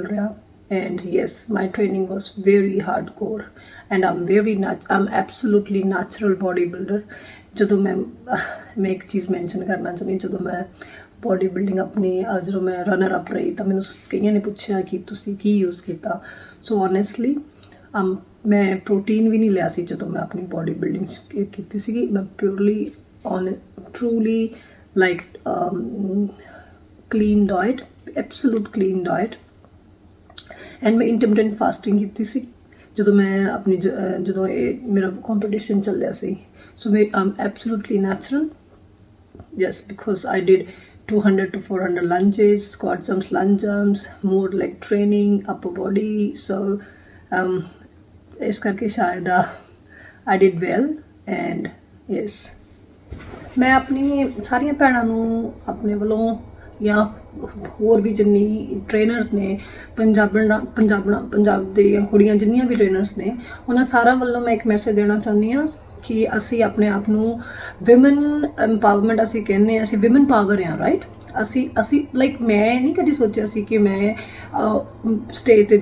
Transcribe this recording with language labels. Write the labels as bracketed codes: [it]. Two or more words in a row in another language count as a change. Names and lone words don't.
[pa] ਰਿਹਾ [en] and yes my training was very hardcore and I'm absolutely natural body builder [pa] ਜਦੋਂ ਮੈਂ ਇੱਕ ਚੀਜ਼ ਮੈਂਸ਼ਨ ਕਰਨਾ ਚਾਹੁੰਦੀ ਜਦੋਂ ਮੈਂ [en] body building [pa] ਆਪਣੀ ਜਦੋਂ ਮੈਂ [en] runner up [pa] ਰਹੀ ਤਾਂ ਮੈਨੂੰ ਕਈਆਂ ਨੇ ਪੁੱਛਿਆ ਕਿ ਤੁਸੀਂ ਕੀ ਯੂਜ਼ ਕੀਤਾ [en] so honestly [pa] ਮੈਂ ਪ੍ਰੋਟੀਨ ਵੀ ਨਹੀਂ ਲਿਆ ਸੀ ਜਦੋਂ ਮੈਂ ਆਪਣੀ [en] body building [pa] ਕੀਤੀ ਸੀਗੀ ਮੈਂ [en] purely truly like clean diet absolute clean diet and ਮੈਂ intermittent fasting [pa] ਕੀਤੀ ਸੀ ਜਦੋਂ ਮੈਂ ਆਪਣੀ ਜਦੋਂ ਇਹ ਮੇਰਾ ਕੰਪੀਟੀਸ਼ਨ ਚੱਲਿਆ ਸੀ [en] so I'm absolutely natural yes because I did 200 to 400 lunges squat jumps lunge jumps more leg training upper body so [pa] ਇਸ ਕਰਕੇ ਸ਼ਾਇਦ [en] I did well and yes [pa] ਮੈਂ ਆਪਣੀ ਸਾਰੀਆਂ ਭੈਣਾਂ ਨੂੰ ਆਪਣੇ ਵੱਲੋਂ ਜਾਂ ਹੋਰ ਵੀ ਜਿੰਨੀ ਟ੍ਰੇਨਰਸ ਨੇ ਪੰਜਾਬ ਦੀਆਂ ਕੁੜੀਆਂ ਜਿੰਨੀਆਂ ਵੀ ਟ੍ਰੇਨਰਸ ਨੇ ਉਹਨਾਂ ਸਾਰਿਆਂ ਵੱਲੋਂ ਮੈਂ ਇੱਕ ਮੈਸੇਜ ਦੇਣਾ ਚਾਹੁੰਦੀ ਹਾਂ ਕਿ ਅਸੀਂ ਆਪਣੇ ਆਪ ਨੂੰ [en] women empowerment [pa] ਅਸੀਂ ਕਹਿੰਦੇ ਹਾਂ ਅਸੀਂ [en] women power [pa] ਹਾਂ ਰਾਈਟ ਅਸੀਂ ਲਾਈਕ ਮੈਂ ਨਹੀਂ ਕਦੀ ਸੋਚਿਆ ਸੀ ਕਿ ਮੈਂ ਸਟੇਜ 'ਤੇ